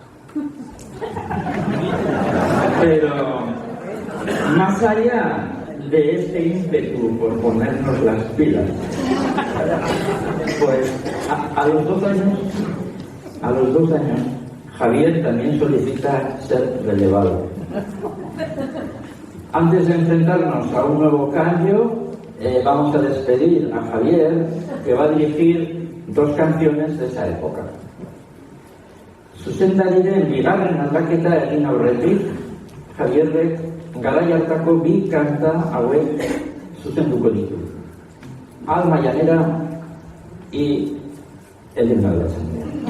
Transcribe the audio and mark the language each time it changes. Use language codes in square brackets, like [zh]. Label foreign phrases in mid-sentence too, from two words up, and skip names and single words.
[es] Pero más allá de este ímpetu por ponernos las pilas, pues a los 2 años, Javier también solicita ser relevado. Antes de enfrentarnos a un nuevo cambio, vamos a despedir a Javier, que va a dirigir 2 canciones de esa época. [eu] Zuzendariren bigarren aldaketa egin aurretik, Javierrek garai hartako bi kanta hauek zuzenduko ditu. [es] Alma llanera y el himno de la asamblea.